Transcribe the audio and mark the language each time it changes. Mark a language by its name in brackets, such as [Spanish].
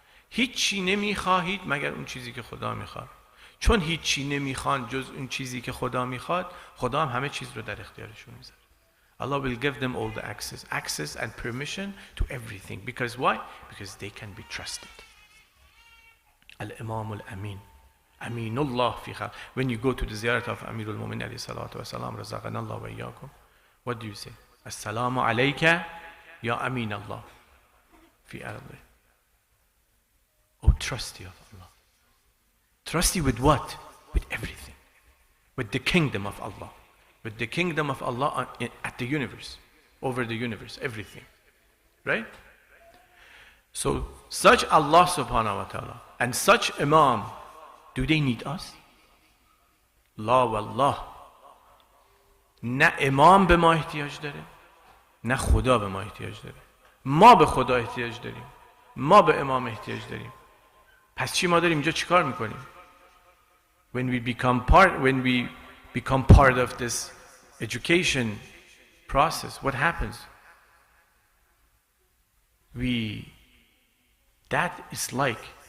[Persian] هیچی نمیخواهید مگر اون چیزی که خدا میخواد. چون هیچی نمیخوان جز اون چیزی که خدا میخواد، خدا هم همه چیز رو در اختیارشون میذاره. [English] Allah will give them all the access and permission to everything. Because why? Because they can be trusted. [Arabic] Al-Imam al-Amin. Aminullah fi khalq. [English] When you go to the ziyarat of Amirul Mu'minin alayhi salatu wa salam, [Arabic] razaqanallah wa iyyakum, [English] what do you say? [Arabic] Assalamu alayka ya Amin Allah fi ardi. [English] Oh, trusty of Allah. Trusty with what? With everything. With the kingdom of Allah. With the kingdom of Allah at the universe. Over the universe. Everything. Right? So, such Allah subhanahu wa ta'ala and such Imam, do they need us? [Arabic] La wallah. [Persian] نه امام به ما احتیاج داره، نه خدا به ما احتیاج داره. ما به خدا احتیاج داریم، ما به امام احتیاج داریم. پس چی ما داریم اینجا چیکار میکنیم؟ [English] When we become part of this education process, what happens? That is like